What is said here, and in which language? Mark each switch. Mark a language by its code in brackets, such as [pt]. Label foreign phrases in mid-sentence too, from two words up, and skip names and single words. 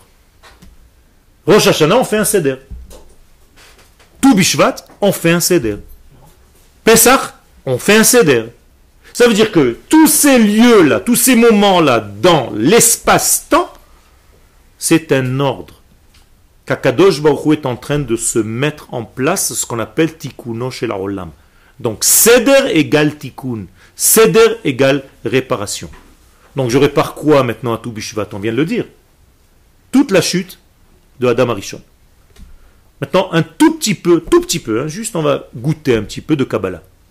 [fr] Rosh Hashanah, on fait un seder. Tout Bishvat, on fait un seder. Pesach, on fait un seder. Ça veut dire que tous ces lieux-là, tous ces moments-là, dans l'espace-temps, c'est un ordre. Qu'Akadosh Baruch Hu est en train de se mettre en place, ce qu'on appelle [he] תיקונו של העולם. [fr] Donc, seder égale tikkun. Seder égale réparation. Donc je répare quoi maintenant à tout Bishvat? On vient de le dire. Toute la chute de Adam Arishon. Maintenant, un tout petit peu, hein, juste on va goûter un petit peu de Kabbalah.